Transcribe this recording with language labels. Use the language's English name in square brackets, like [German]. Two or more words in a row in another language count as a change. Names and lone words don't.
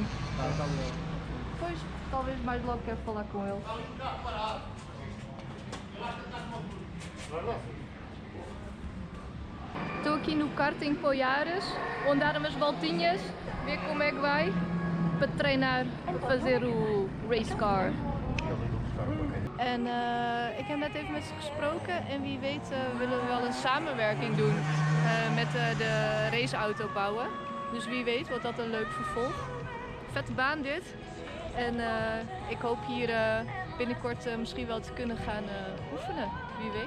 [Portuguese] Depois, talvez mais logo quero falar com ele. Estou aqui no kart em Poiares, vou dar umas voltinhas, ver como é que vai, para treinar, para fazer o [English] race car. [Dutch] En ik heb net even met ze gesproken en wie weet willen we wel een samenwerking doen met de raceauto bouwen. Dus wie weet wordt dat een leuk vervolg. Vette baan dit. En ik hoop hier binnenkort misschien wel te kunnen gaan oefenen, wie weet.